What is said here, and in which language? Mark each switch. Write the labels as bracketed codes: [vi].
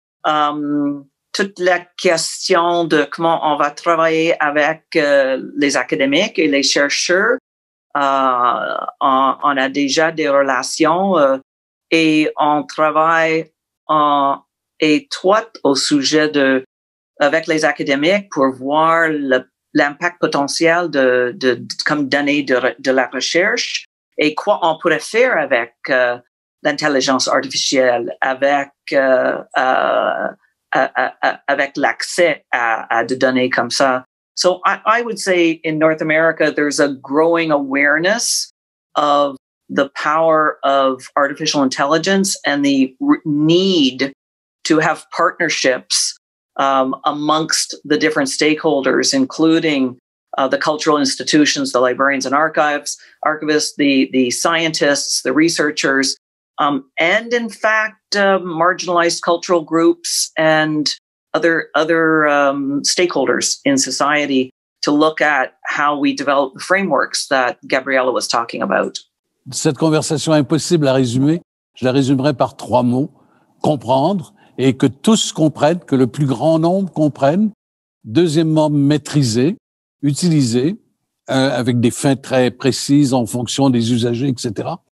[fr] Toute la question de comment on va travailler avec les académiques et les chercheurs, on a déjà des relations et on travaille en étroite au sujet avec les académiques pour voir l'impact potentiel comme données de la recherche et quoi on pourrait faire avec l'intelligence artificielle, avec l'accès à des données comme ça. [en] So I would say in North America, there's a growing awareness of the power of artificial intelligence and the need to have partnerships amongst the different stakeholders, including the cultural institutions, the librarians and archivists, the scientists, the researchers, and in fact, marginalized cultural groups and other stakeholders in society to look at how we develop the frameworks that Gabriella was talking about. [fr] Cette conversation impossible à résumer, je la résumerai par 3 mots. Comprendre, et que tous comprennent, que le plus grand nombre comprennent. Deuxièmement, maîtriser, utiliser, avec des fins très précises en fonction des usagers, etc.